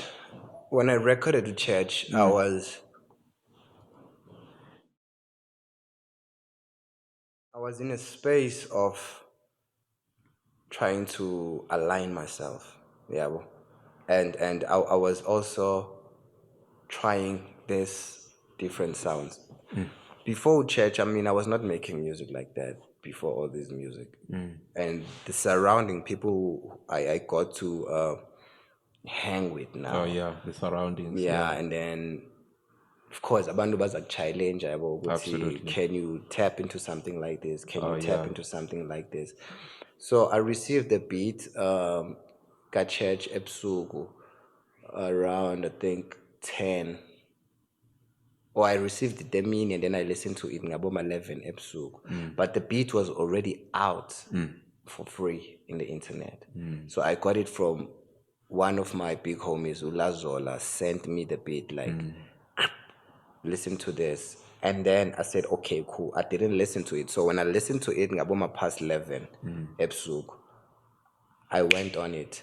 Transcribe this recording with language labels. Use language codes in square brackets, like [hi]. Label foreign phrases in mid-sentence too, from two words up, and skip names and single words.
[en] When I recorded the Church, I was in a space of trying to align myself, and I was also trying this different sounds. Before Church, I was not making music like that before all this music, and the surrounding people I got to hang with now. Oh yeah, the surroundings. Yeah, and then of course [zu] abantu baza challenge ukuthi, [en] Absolutely. can you tap into something like this? Can you tap into something like this? So I received the beat ka Church ebusuku around I think 10. Or I received the mini and then I listened to it [zu] ngaboma 11 ebusuku. [en] But the beat was already out for free in the internet. So I got it from one of my big homies, Ulazola, sent me the beat like, listen to this. And then I said, okay, cool. I didn't listen to it. So when I listened to it, ngaboma past 11 ebusuku, I went on it.